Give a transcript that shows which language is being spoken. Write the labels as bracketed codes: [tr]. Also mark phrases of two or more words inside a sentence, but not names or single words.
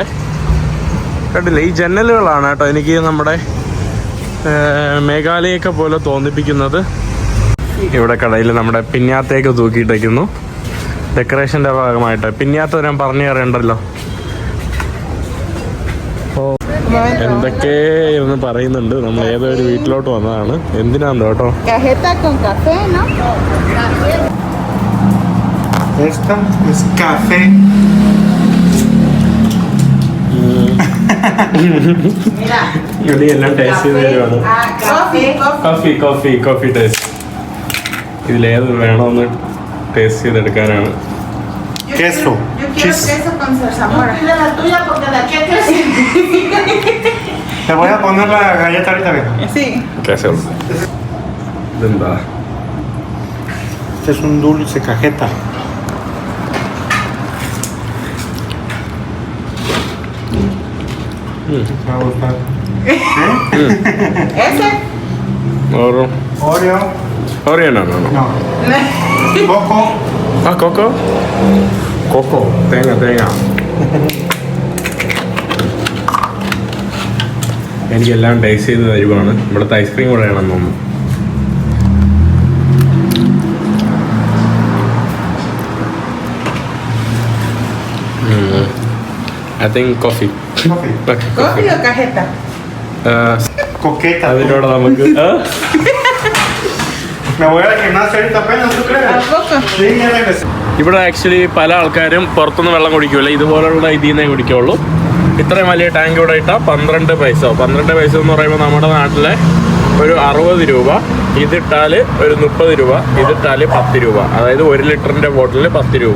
[ml] കണ്ടില്ലേ, ഈ ജനലുകളാണ് കേട്ടോ എനിക്ക് നമ്മുടെ മേഘാലയൊക്കെ പോലെ തോന്നിപ്പിക്കുന്നത്. ഇവിടെ കടയിൽ നമ്മുടെ പിന്നാത്തേക്ക് തൂക്കിയിട്ടേക്കുന്നു, ഡെക്കറേഷൻ്റെ ഭാഗമായിട്ട്. പിന്നാത്ത ഞാൻ പറഞ്ഞു തരേണ്ടല്ലോ. എന്തൊക്കെ ഒന്ന് പറയുന്നുണ്ട്. നമ്മൾ ഏതോ ഒരു വീട്ടിലോട്ട് വന്നതാണ്. എന്തിനാന്ന് കേട്ടോ. [es] Cajeta con café, ¿no? Esta es café. [ml] എല്ലാം ടേസ്റ്റ് ചെയ്ത് തരുവാണ്. [en] coffee taste. [ml] ഇതിലേത് വേണമെന്ന് ടേസ്റ്റ് ചെയ്തെടുക്കാനാണ്. [es] Queso. Yo quiero queso con zarzamora. La tuya porque de aquí a que sí. Te voy a poner la galleta ahorita, bien. Sí. [ml] ഇതെന്താ? [es] Este es un dulce cajeta. Me va a gustar. Ese. Oro. Oreo. Oreo no. No. Coco. Ah, coco. Coco. Tenga. [ml] എനിക്കെല്ലാം ടേസ്റ്റ് ചെയ്ത് തരുവാണ്. ഇവിടുത്തെ ഐസ്ക്രീം കൂടെ ആണെന്ന് തോന്നുന്നു. [en] I think coffee. Coffee. [es] ¿Coffee o cajeta? Coqueta. [ml] അതിനോട് നമുക്ക് [es] Me voy al gimnasio ahorita apenas, ¿tú crees? ¿A poco? Sí, ya regresé. [ml] ഇവിടെ ആക്ച്വലി പല ആൾക്കാരും പുറത്തുനിന്ന് വെള്ളം കുടിക്കൂല, ഇതുപോലുള്ള ഇതിൽ നിന്നേ കുടിക്കുള്ളൂ. ഇത്രയും വലിയ ടാങ്ക് ഇവിടെ ഇട്ടാൽ 12 പൈസ. 12 പൈസ എന്ന് പറയുമ്പോൾ നമ്മുടെ നാട്ടിലെ ഒരു 60 രൂപ. ഇതിട്ടാൽ ഒരു 30 രൂപ. ഇതിട്ടാൽ 10 രൂപ. അതായത് 1 ലിറ്ററിൻ്റെ ബോട്ടിൽ 10 രൂപ.